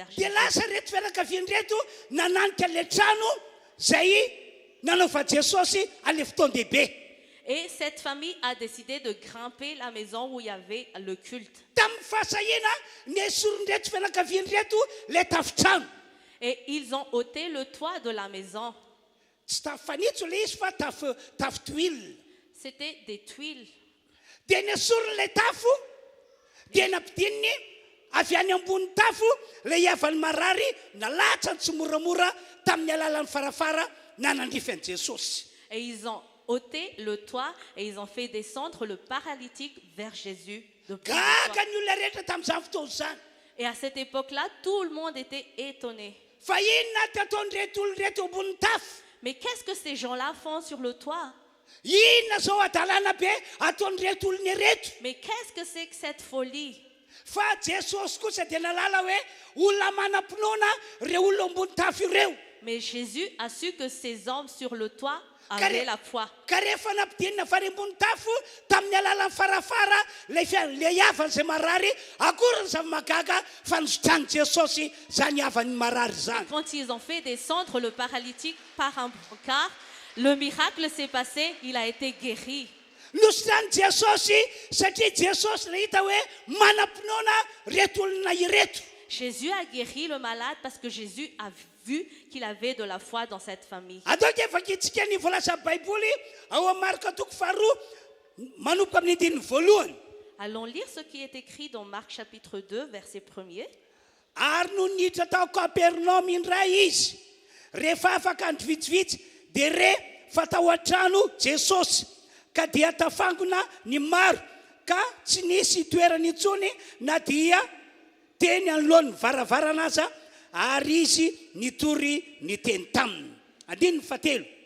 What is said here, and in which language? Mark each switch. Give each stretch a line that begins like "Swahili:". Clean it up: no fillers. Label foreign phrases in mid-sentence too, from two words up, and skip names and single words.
Malagasy: Dia Jésus. lasa reto fianakaviana reto nananika le trano zay nanaova Jesosy ale fotoan-dehibe.
French: Et cette famille a décidé de grimper la maison où il y avait le culte.
Malagasy: Tamin'ny fahasahina nesoron'reto fianakaviana reto le tafitrano.
French: Et ils ont ôté le toit de la maison.
Malagasy: Tsy tafo fanitso le izy fa tafo tuile.
French: C'était des tuiles.
Malagasy: Dia nesoron'ilay tafo dia nampidininy avy any ambony tafo le havany marary nalatra ny tsy moramora tamin'ny alalan'ny farafara nanandrify an'i Jesosy.
French: Et ils ont ôté le toit et ils ont fait descendre le paralytique vers Jésus depuis le
Malagasy: gaga
French: toit.
Malagasy: ny olona rehetra tamin'izany fotoana zany
French: Et à cette époque-là, tout le monde était étonné.
Malagasy: fa inona ty ataony reto olo reto ambony tafo
French: Mais qu'est-ce que ces gens-là font sur le toit?
Malagasy: inona zao adalana be ataony reto olony reto
French: Mais qu'est-ce que c'est que cette folie?
Malagasy: fa jesosy kosa dia nalala hoe olona manam-pinoana reo olona ambony tafo ireo
French: Mais Jésus a su que ces hommes sur le toit avaient la foi.
Malagasy: ka rehefa nampidinina fary ambony tafo tamin'ny alalan'ny farafara le havany izay marary akory ny zava-magaga fa nisotrany jesosy zany havany marary zany
French: Quand ils ont fait descendre le paralytique par un brancard, le miracle s'est passé, il a été guéri.
Malagasy: nosotrany jesosy satria jesosy le hita hoe manam-pinoana reto olona ireto
French: Jésus a guéri le malade parce que Jésus a vu qu'il avait de la foi dans cette famille.
Malagasy: ataoko efa kitsika ny voalaza baiboly ao amin'ny marika toko faharoa manomboka amin'ny andininy voalohany
French: Allons lire ce qui est écrit dans Marc chapitre 2, verset 1er.
Malagasy: ary no niditra tao kapernome indray izy rehefa afaka andro vitsivitsy dia re fa tao an-trano jesosy ka dia tafangona ny maro ka tsy nisy toerany intsony na dia teny anolohan'ny varavarana aza ary izy nitory ny teny taminy andininy fatelo